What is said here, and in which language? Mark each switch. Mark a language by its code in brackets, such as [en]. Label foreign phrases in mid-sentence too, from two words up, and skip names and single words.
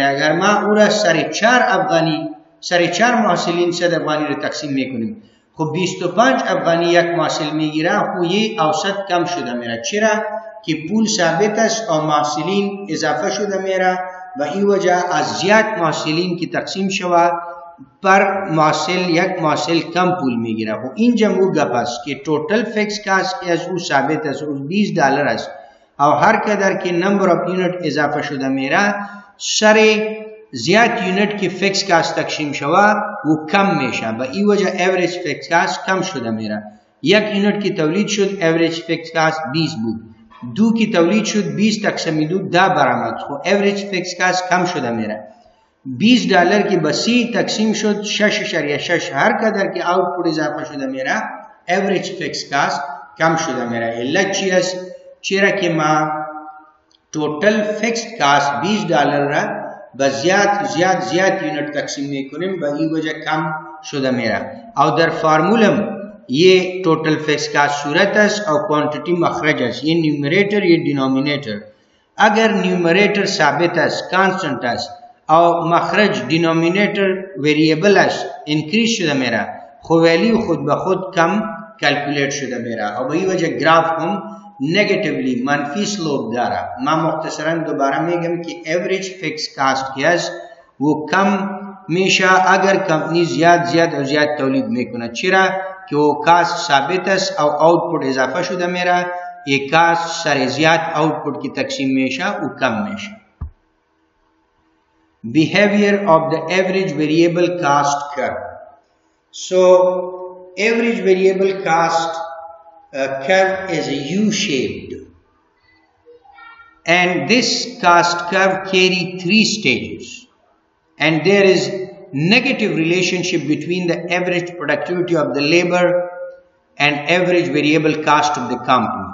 [fa] اگر ما او را سر 4 محصولین 100 افغانی را تقسیم میکنیم خب 25 افغانی یک محصول میگیره، خو یہ اوسط کم شده میره. چرا که پول ثابت است و محصولین اضافه شده میره و این وجه از زیاد محصولین که تقسیم شود پر محصول یک محصول کم پول میگیره. خو اینجا مو گپ است که [en] total fixed cost [fa] که از او ثابت است، او $20 است او هر قدر که [en] number of unit [fa] اضافه شده میره سر زیاد یونت که [en] fix cost [fa] تقسیم شود و کم میشه، به این وجه [en] average fixed cost [fa] کم شده میره. یک یونت که تولید شد [en] average fixed cost [fa] 20 بود، 2 که تولید شد 20 تقسیم 2 10 برآمد، خب [en] average fixed cost [fa] کم شده میره. $20 که به 30 تقسیم شد 6.6. هر قدر که آوتپوت اضافه شده میره [en] average fixed cost [fa] کم شده میره. علت چی است؟ چرا که ما [en] total fixed cost [fa] $20 را به زیاد یونت تقسیم میکنیم، به این وجه کم شده میره. او در فرمولم یہ [en] total fixed cost [fa] صورت است او کوانٹیٹی مخرج است، یہ نیومریٹر یہ ڈینومینیٹر. اگر نیومریٹر ثابت است کانسٹنٹ است او مخرج ڈینومینیٹر ویریبل است انکریز شده میره، خو ویلیو خود به خود کم کلکولیٹ شده میره او به این وجه گراف هم [en] negatively [fa] منفی سلوپ داره. ما مختصرا دوباره میگم که [en] average fixed cost [fa] که است و کم میشه اگر کمپنی زیاد تولید میکنه. چرا که او کاست ثابت است او آوتپوت اضافه شده میره، یک کاست سر زیاد آوتپوت کی تقسیم میشه و کم میشه. [en] Behavior of the average variable cost curve. So average variable cost curve is U-shaped, and this cost curve carry 3 stages, and there is negative relationship between the average productivity of the labor and average variable cost of the company.